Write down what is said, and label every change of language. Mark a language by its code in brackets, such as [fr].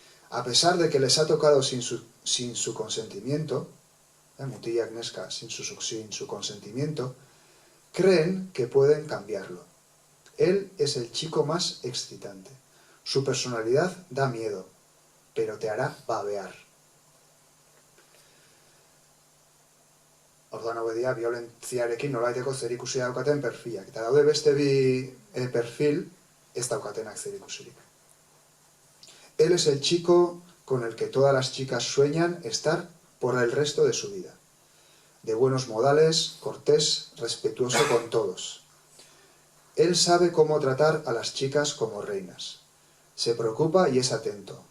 [es] A pesar de que les ha tocado sin su consentimiento, [eu] mutilak neska, [es] sin su consentimiento, creen que pueden cambiarlo. Él es el chico más excitante. Su personalidad da miedo, pero te hará babear. [eu] Orduan hau dira, violentziarekin nolaiteko zerikusia daukaten perfilak. Eta daude beste bi perfil ez daukatenak zerikusirik. [es] Él es el chico con el que todas las chicas sueñan estar por el resto de su vida. De buenos modales, cortés, respetuoso con todos. Él sabe cómo tratar a las chicas como reinas. Se preocupa y es atento.